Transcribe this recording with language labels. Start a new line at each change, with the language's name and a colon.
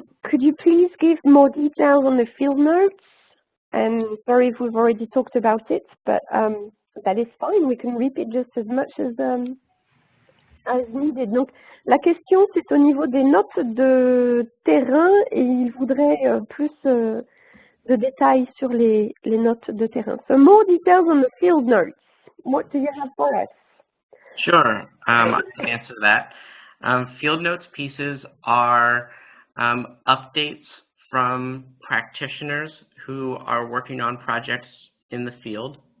English: Could you please give more details on the field notes? And sorry if we've already talked about it, but that is fine. We can repeat just as much as as needed.
French: Donc, la question, c'est au niveau des notes de terrain et il voudrait plus de détails sur les notes de terrain.
English: So, more details on the field notes. What do you have for us? Sure, I can answer that. Field notes pieces are updates from practitioners who are working on projects in the field.